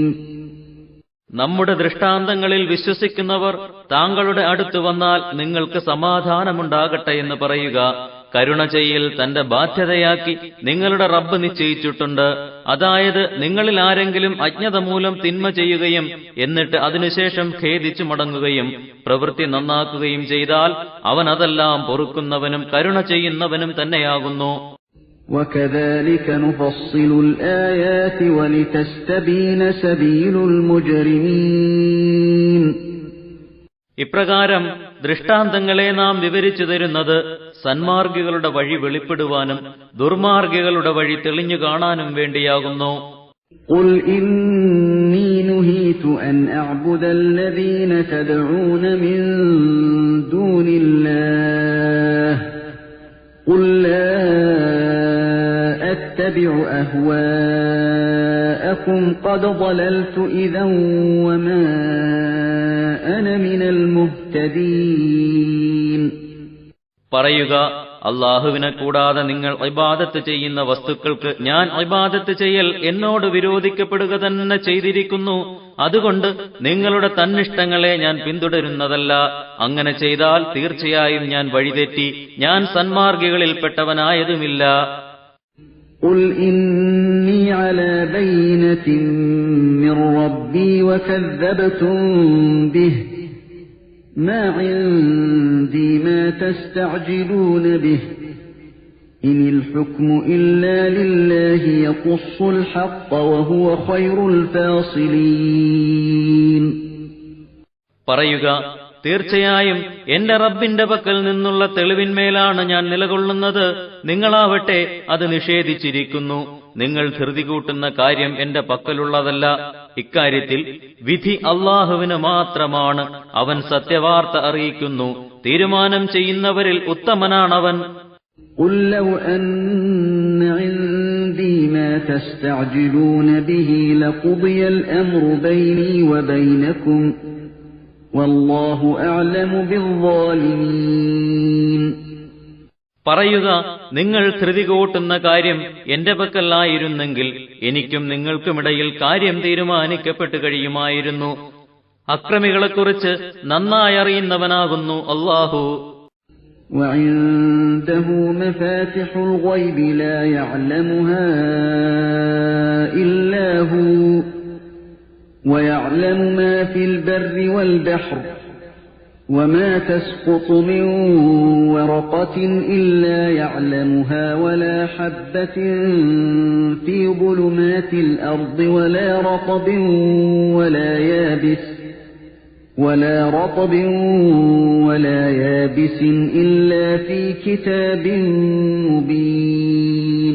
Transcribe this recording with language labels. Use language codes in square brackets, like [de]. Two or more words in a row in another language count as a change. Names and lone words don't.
[ml] നമ്മുടെ ദൃഷ്ടാന്തങ്ങളിൽ വിശ്വസിക്കുന്നവർ താങ്കളുടെ അടുത്ത് വന്നാൽ നിങ്ങൾക്ക് സമാധാനമുണ്ടാകട്ടെ എന്ന് പറയുക. കരുണ ചെയ്യൽ തന്റെ ബാധ്യതയാക്കി നിങ്ങളുടെ റബ്ബ് നിശ്ചയിച്ചിട്ടുണ്ട്. അതായത് നിങ്ങളിൽ ആരെങ്കിലും അജ്ഞത മൂലം തിന്മ ചെയ്യുകയും എന്നിട്ട് അതിനുശേഷം ഖേദിച്ചു മടങ്ങുകയും പ്രവൃത്തി നന്നാക്കുകയും ചെയ്താൽ അവൻ അതെല്ലാം പൊറുക്കുന്നവനും കരുണ ചെയ്യുന്നവനും തന്നെയാകുന്നു. [ar] وَكَذَلِكَ نُفَصِّلُ الْآيَاتِ وَلِتَسْتَبِينَ سَبِيلُ الْمُجْرِمِينَ. [ml] ഇപ്രകാരം ദൃഷ്ടാന്തങ്ങളെ നാം വിവരിച്ചു തരുന്നത് സന്മാർഗികളുടെ വഴി വെളിപ്പെടുവാനും ദുർമാർഗികളുടെ വഴി തെളിഞ്ഞു കാണാനും വേണ്ടിയാകുന്നു. [ar] قُلْ إِنِّي نُهِيتُ أَنْ أَعْبُدَ الَّذِينَ تَدْعُونَ مِن دُونِ اللَّهِ قُل لَّا أَتَّبِعُ أَهْوَاءَكُمْ قَدْ ضَلَلْتُ إِذًا وَمَا أَنَا مِنَ الْمُهْتَدِينَ. [ml] പറയുക, അള്ളാഹുവിനെ കൂടാതെ നിങ്ങൾ ഇബാദത്ത് ചെയ്യുന്ന വസ്തുക്കൾക്ക് ഞാൻ ഇബാദത്ത് ചെയ്യൽ എന്നോട് വിരോധിക്കപ്പെടുക തന്നെ ചെയ്തിരിക്കുന്നു. അതുകൊണ്ട് നിങ്ങളുടെ തന്നിഷ്ടങ്ങളെ ഞാൻ പിന്തുടരുന്നതല്ല. അങ്ങനെ ചെയ്താൽ തീർച്ചയായും ഞാൻ വഴിതെറ്റി, ഞാൻ സന്മാർഗികളിൽപ്പെട്ടവനായതുമില്ല. [ar] قُلْ إِنِّي عَلَى بَيِّنَةٍ مِّن رَّبِّي وَكَذَّبْتُم بِهِ مَا عِندِي مَا تَسْتَعْجِلُونَ بِهِ إِنِ الْحُكْمُ إِلَّا لِلَّهِ يَقُصُّ الْحَقَّ وَهُوَ خَيْرُ الْفَاصِلِينَ. [ml] പറയുക, തീർച്ചയായും എന്റെ റബ്ബിന്റെ പക്കൽ നിന്നുള്ള തെളിവിന്മേലാണ് ഞാൻ നിലകൊള്ളുന്നത്. നിങ്ങളാവട്ടെ അത് നിഷേധിച്ചിരിക്കുന്നു. നിങ്ങൾ ധൃതി കൂട്ടുന്ന കാര്യം എന്റെ പക്കലുള്ളതല്ല. ഇക്കാര്യത്തിൽ വിധി അല്ലാഹുവിന് മാത്രമാണ്. അവൻ സത്യവാർത്ത അറിയിക്കുന്നു. തീരുമാനം ചെയ്യുന്നവരിൽ ഉത്തമനാണവൻ. [ar] قُل لَّوْ أَنَّ عِندِي مَا تَسْتَعْجِلُونَ بِهِ لَقُضِيَ الْأَمْرُ بَيْنِي وَبَيْنَكُمْ وَاللَّهُ أَعْلَمُ بِالظَّالِمِينَ. [ml] പറയുക, നിങ്ങൾ ധൃതി കൂട്ടുന്ന കാര്യം എന്റെ പക്കലായിരുന്നെങ്കിൽ എനിക്കും നിങ്ങൾക്കുമിടയിൽ കാര്യം തീരുമാനിക്കപ്പെട്ടു കഴിയുമായിരുന്നു. അക്രമികളെക്കുറിച്ച് നന്നായി അറിയുന്നവനാകുന്നു അല്ലാഹു. [ar] وعنده مفاتح الغيب لا يعلمها إلا هو ويعلم ما في البر والبحر وما تسقط من ورقة إلا يعلمها ولا حبة في ظلمات الأرض ولا رطب ولا يابس إلا في كتاب مبين.